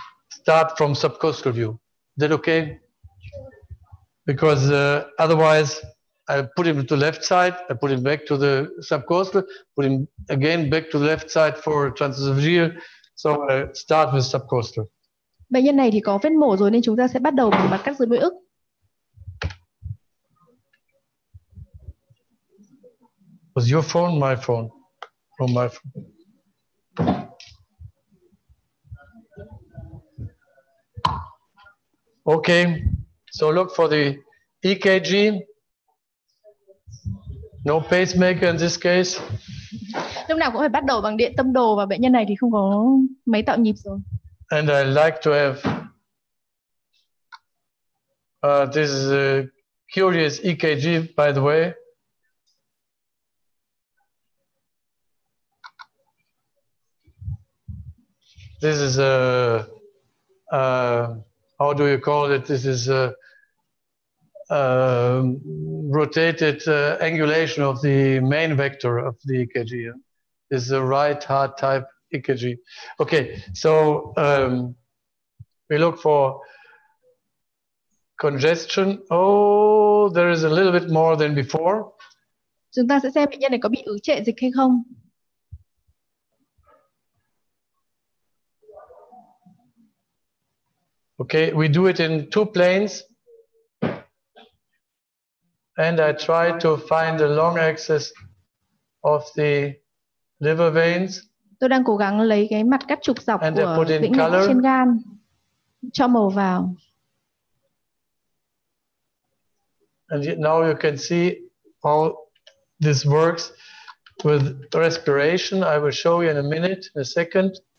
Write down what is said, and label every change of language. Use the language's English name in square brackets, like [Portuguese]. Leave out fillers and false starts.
[English] start from subcostal view. Is that okay? Because otherwise, I put him to the left side, I put him back to the subcostal, put him again back to the left side for transesophageal. So I start with subcostal. [Vietnamese] Bệnh nhân này thì có vết mổ rồi nên chúng ta sẽ bắt đầu bằng mặt cắt dưới mũi ức. [English] Was your phone my phone? Or my phone? Okay, so look for the EKG. No pacemaker in this case. [Vietnamese] Lúc nào cũng phải bắt đầu bằng điện tâm đồ và bệnh nhân này thì không có máy tạo nhịp rồi. [English] And I like to have this is a curious EKG, by the way. This is a how do you call it? This is a rotated angulation of the main vector of the EKG. This is a right heart type EKG. Okay, so we look for congestion. Oh, there is a little bit more than before. [Vietnamese] Chúng ta sẽ xem bệnh nhân này có bị ứ trệ dịch hay không. [English] Okay, we do it in 2 planes. And I try to find the long axis of the liver veins. [Vietnamese] Tôi đang cố gắng lấy cái mặt cắt trục dọc [English] And [Vietnamese] của vĩnh mạch trên gan, cho màu vào. [English] And now you can see how this works with respiration. I will show you in a minute, in a second.